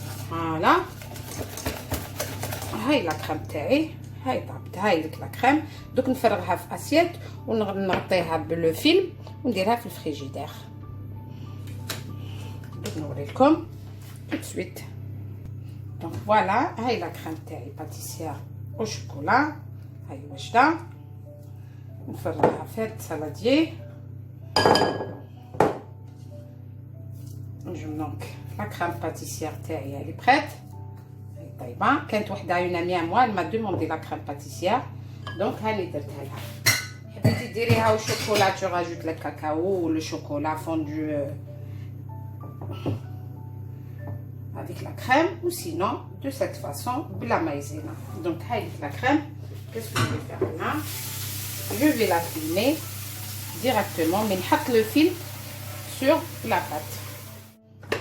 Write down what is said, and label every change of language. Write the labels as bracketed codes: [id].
[ar] فوالا هاي لا كريم تاعي هاي طابت. هاي لك لا كريم. دوك نفرغها في اسيت ونغطيها بلو فيلم ونديرها في الفريجيدير. دوك نوري لكم [fr] tout de suite. [ar] دونك فوالا هاي لا كريم تاعي باتيسير او شوكولا. هاي واجده نفرغها في هاد السالاديي. دونك لا كريم باتيسير تاعي هي بريت. هاي طايبه. كانت وحده اون امي ا موا ما دوموندي لا كريم باتيسير دونك هاني درتها لها. حبيتي ديريها [fr] au chocolat, tu rajoutes le cacao ou le chocolat fondu avec la crème, ou sinon de cette façon la maïzena. Donc avec la crème, qu'est-ce que je vais faire là? Je vais la filmer directement, mais je le film sur la pâte.